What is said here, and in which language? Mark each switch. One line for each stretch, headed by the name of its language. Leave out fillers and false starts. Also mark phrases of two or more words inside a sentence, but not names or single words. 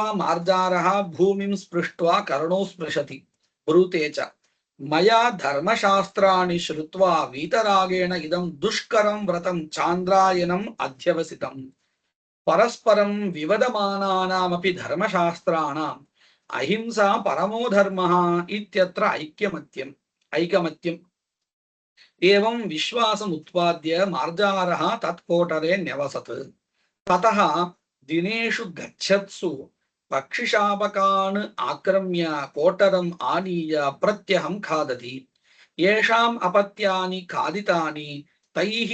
Sanskrit: मार्जारः भूमिं स्पृष्ट्वा कर्णौ स्पृशति ब्रूते च मया धर्मशास्त्राणि श्रुत्वा वीतरागेण इदं दुष्करं व्रतं चान्द्रायणम् अध्यवसितम् परस्परं विवदमानानामपि धर्मशास्त्राणाम् अहिंसा परमो धर्मः इत्यत्र ஐகமத்யம் एवं विश्वासम् उत्पाद्य मार्जारः तत्कोटरे न्यवसत् ततः दिनेषु गच्छत्सु पक्षिशापकान् आक्रम्य कोटरम् आनीय प्रत्यहं खादति येषाम् अपत्यानि खादितानि तैः